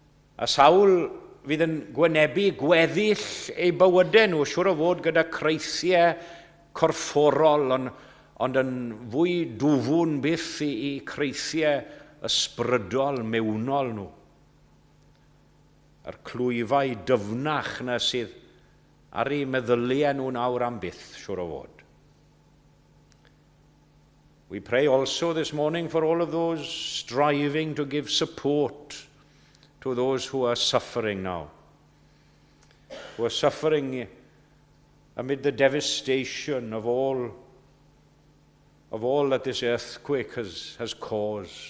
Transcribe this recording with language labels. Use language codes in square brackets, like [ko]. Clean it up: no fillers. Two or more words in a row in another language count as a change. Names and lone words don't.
[cy] A sawl fydd yn gwynebu gweddill eu bywydau nhw, siwr o fod gyda creisiau corfforol, ond yn fwy dwfwn byth i creisiau ysbrydol mewnol nhw. A'r clwyfau dyfnach na sydd ar eu meddyliau nhw nawr am byth, siwr o fod. [en] We pray also this morning for all of those striving to give support to those who are suffering now, who are suffering amid the devastation of all that this earthquake has caused.